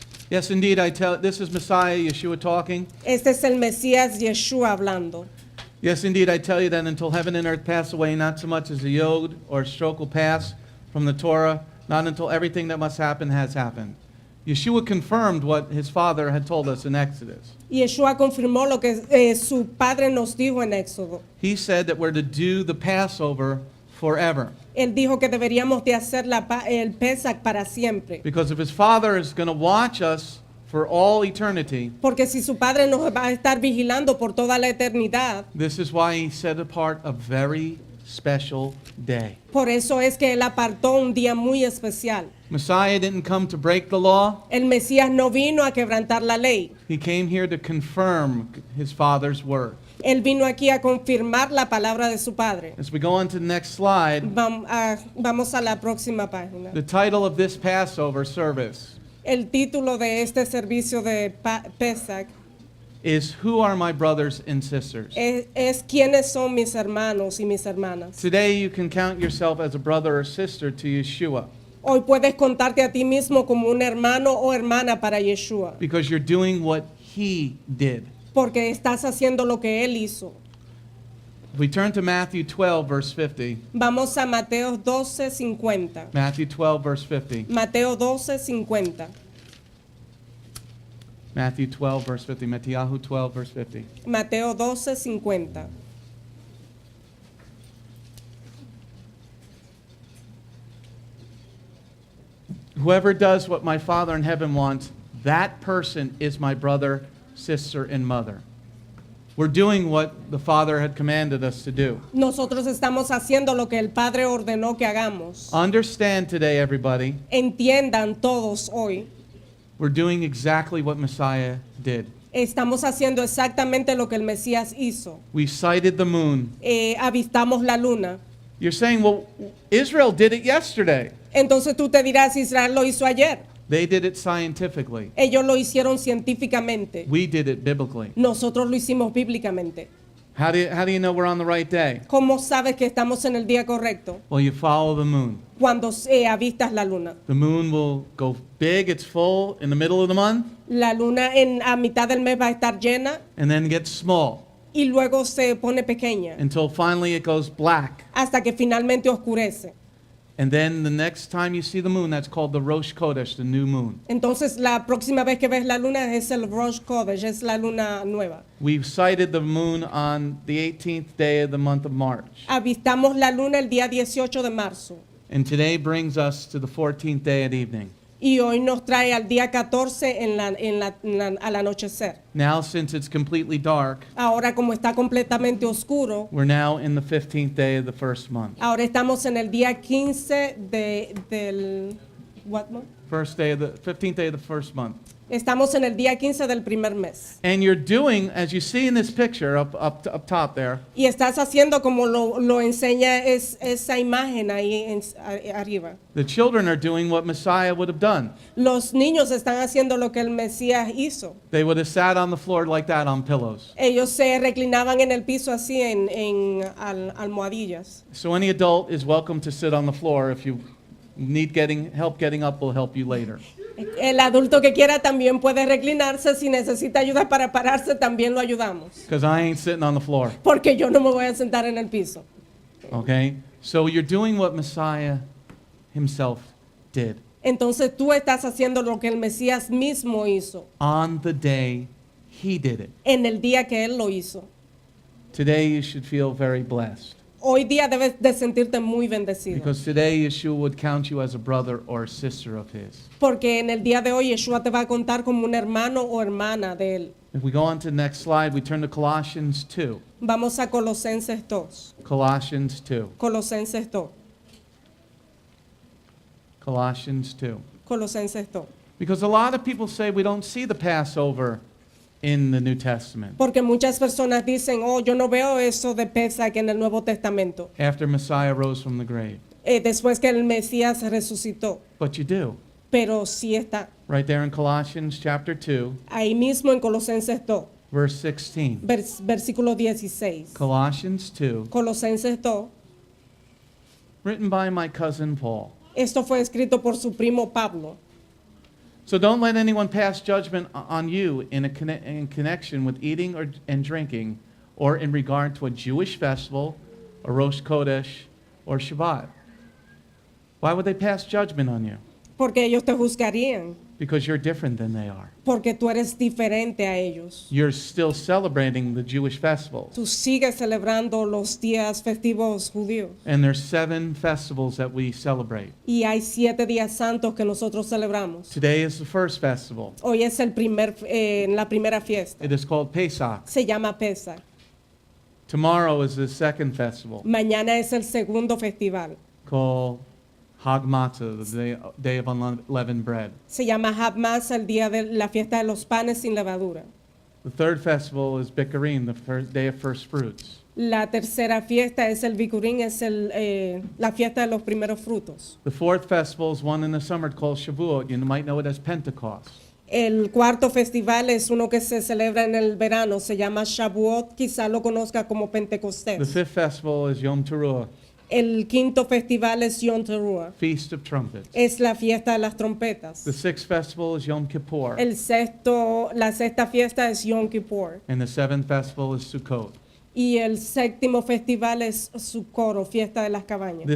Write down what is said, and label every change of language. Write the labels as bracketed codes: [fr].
[en] Yes, indeed, this is Messiah, Yeshua talking. [es] Este es el Mesías Yeshua hablando. [en] Yes, indeed, I tell you that until heaven and earth pass away, not so much as a yod or a stroke will pass from the Torah, not until everything that must happen has happened. Yeshua confirmed what his father had told us in Exodus. [es] Yeshua confirmó lo que su padre nos dijo en Éxodo. [en] He said that we're to do the Passover forever. [es] Él dijo que deberíamos de hacer el Pesach para siempre. [en] Because if his father is going to watch us for all eternity, [es] Porque si su padre nos va a estar vigilando por toda la eternidad, [en] this is why he set apart a very special day. [es] por eso es que Él apartó un día muy especial. [en] Messiah didn't come to break the law. [es] El Mesías no vino a quebrantar la ley. [en] He came here to confirm his father's word. [es] Él vino aquí a confirmar la palabra de su padre. [en] As we go on to the next slide, [es] Vamos a la próxima página. [en] the title of this Passover service [es] El título de este servicio de Pesach [en] is Who Are My Brothers and Sisters? [es] es quiénes son mis hermanos y mis hermanas. [en] Today you can count yourself as a brother or sister to Yeshua [es] Hoy puedes contarte a ti mismo como un hermano o hermana para Yeshua, [en] because you're doing what he did. [es] porque estás haciendo lo que Él hizo. [en] If we turn to Matthew 12, verse 50. [es] Vamos a Mateo 12:50. [en] Matthew 12, verse 50. [es] Mateo 12:50. [en] Matthew 12, verse 50. Matthew 12, verse 50. [es] Mateo 12:50. [en] Whoever does what my Father in heaven wants, that person is my brother, sister, and mother. We're doing what the Father had commanded us to do. [es] Nosotros estamos haciendo lo que el Padre ordenó que hagamos. [en] Understand today, everybody, [es] Entiendan todos hoy. [en] we're doing exactly what Messiah did. [es] Estamos haciendo exactamente lo que el Mesías hizo. [en] We sighted the moon. [es] Avistamos la luna. [en] You're saying, well, Israel did it yesterday. [es] Entonces tú te dirás, Israel lo hizo ayer. [en] They did it scientifically. [es] Ellos lo hicieron científicamente. [en] We did it biblically. [es] Nosotros lo hicimos bíblicamente. [en] How do you know we're on the right day? [es] ¿Cómo sabes que estamos en el día correcto? [en] Well, you follow the moon. [es] Cuando avistas la luna. [en] The moon will go big, it's full in the middle of the month, [es] La luna a mitad del mes va a estar llena [en] and then gets small [es] y luego se pone pequeña [en] until finally it goes black. [es] hasta que finalmente oscurece. [en] And then the next time you see the moon, that's called the Rosh Chodesh, the new moon. [es] Entonces la próxima vez que ves la luna es el Rosh Chodesh, es la luna nueva. [en] We've sighted the moon on the 18th day of the month of March. [es] Avistamos la luna el día 18 de marzo [en] And today brings us to the 14th day at evening. [es] y hoy nos trae al día 14 al anochecer. [en] Now, since it's completely dark, [es] Ahora como está completamente oscuro, [en] we're now in the 15th day of the first month. [es] ahora estamos en el día 15 del [en] what month? 15th day of the first month. [es] Estamos en el día 15 del primer mes. [en] And you're doing, as you see in this picture up top there, [es] Y estás haciendo como lo enseña esa imagen ahí arriba. [en] the children are doing what Messiah would have done. [es] Los niños están haciendo lo que el Mesías hizo. [en] They would have sat on the floor like that on pillows. [es] Ellos se reclinaban en el piso así en almohadillas. [en] So any adult is welcome to sit on the floor. If you need help getting up, we'll help you later. [es] El adulto que quiera también puede reclinarse. Si necesita ayuda para pararse, también lo ayudamos. [en] Because I ain't sitting on the floor. [es] Porque yo no me voy a sentar en el piso. [en] Okay? So you're doing what Messiah himself did [es] Entonces tú estás haciendo lo que el Mesías mismo hizo [en] on the day he did it. [es] en el día que Él lo hizo. [en] Today you should feel very blessed. [es] Hoy día debes de sentirte muy bendecido. [en] because today Yeshua would count you as a brother or a sister of his. [es] Porque en el día de hoy Yeshua te va a contar como un hermano o hermana de él. [en] If we go on to the next slide, we turn to Colossians 2. [es] Vamos a Colosenses 2. [en] Colossians 2. [es] Colosenses 2. [en] Colossians 2. [es] Colosenses 2. [en] Because a lot of people say we don't see the Passover in the New Testament [es] Porque muchas personas dicen, oh, yo no veo eso de Pesach en el Nuevo Testamento. [en] after Messiah rose from the grave. [es] Después que el Mesías resucitó. [en] But you do. [es] Pero sí está. [en] Right there in Colossians chapter 2, [es] Ahí mismo en Colosenses 2, [en] verse 16. [es] versículo 16. [en] Colossians 2, [es] Colosenses 2. [en] written by my cousin Paul. [es] Esto fue escrito por su primo Pablo. [en] So don't let anyone pass judgment on you in connection with eating and drinking, or in regard to a Jewish festival, or Rosh Kodesh, or Shabbat. Why would they pass judgment on you? [es] Porque ellos te juzgarían. [en] Because you're different than they are. [es] Porque tú eres diferente a ellos. [en] You're still celebrating the Jewish festivals. [es] Tú sigues celebrando los días festivos judíos. [en] And there's 7 festivals that we celebrate. [es] Y hay 7 días santos que nosotros celebramos. [en] Today is the first festival. [es] Hoy es la primera fiesta. [en] It is called Pesach. [es] Se llama Pesach. [en] Tomorrow is the second festival, [es] Mañana es el segundo festival. [en] called Hag Matzah, the day of unleavened bread. [es] Se llama Habmas, el día de la fiesta de los panes sin levadura. [en] The third festival is Bikurim, the first day of first fruits. [es] La tercera fiesta es el Bikurim, es la fiesta de los primeros frutos. [en] The fourth festival is one in the summer called Shavuot. You might know it as Pentecost. [es] El cuarto festival es uno que se celebra en el verano, se llama Shavuot, quizá lo conozca como [en] The [es] Pentecostés. [en] fifth festival is Yom Teruah, [es] El quinto festival es Yom Teruah, [en] Feast of Trumpets. [es] es la fiesta de las trompetas. [en] The sixth festival is Yom Kippur. [es] La sexta fiesta es Yom Kippur. [en] And the seventh festival is Sukkot. [es] Y el séptimo festival es Sukkot, fiesta de las cabañas.